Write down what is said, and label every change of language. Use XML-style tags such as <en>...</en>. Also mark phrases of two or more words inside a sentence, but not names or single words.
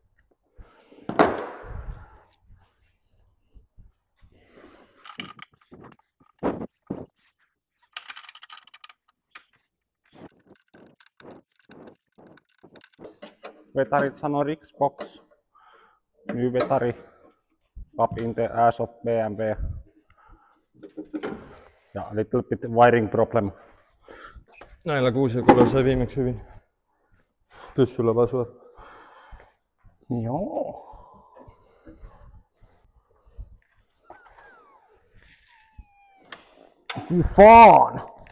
<fi>Vetarit sanoo Xbox. New vetari.</fi> <en>Up in the ass of BMW. Ja little bit wiring problem.</en> <fi>Näillä 6 ja 3 sai viimeksi hyvin. Pyssyllä vaan suora. Joo.</fi> <sv>Fy fan!</sv>